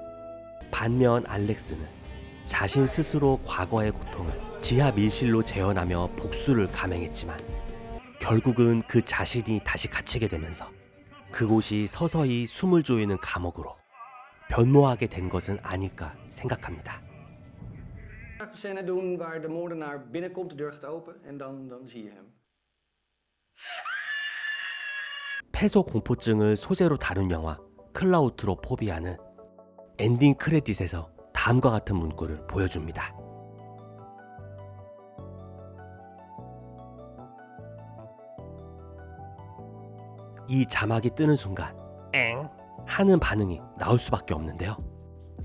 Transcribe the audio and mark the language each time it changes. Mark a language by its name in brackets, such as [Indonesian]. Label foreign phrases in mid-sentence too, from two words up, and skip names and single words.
[Korean] 반면 알렉스는 자신 스스로 과거의 고통을 지하 밀실로 재현하며 복수를 감행했지만 결국은 그 자신이 다시 갇히게 되면서 그곳이 서서히 숨을 조이는 감옥으로 변모하게 된 것은 아닐까 생각합니다. [Dutch] De scène doen waar de moordenaar binnenkomt, de deur gaat open en dan zie je hem. [Korean] 폐소 공포증을 소재로 다룬 영화 클라우트로포비아는 엔딩 크레딧에서 다음과 같은 문구를 보여줍니다. 이 자막이 뜨는 순간 엥 하는 반응이 나올 수밖에 없는데요.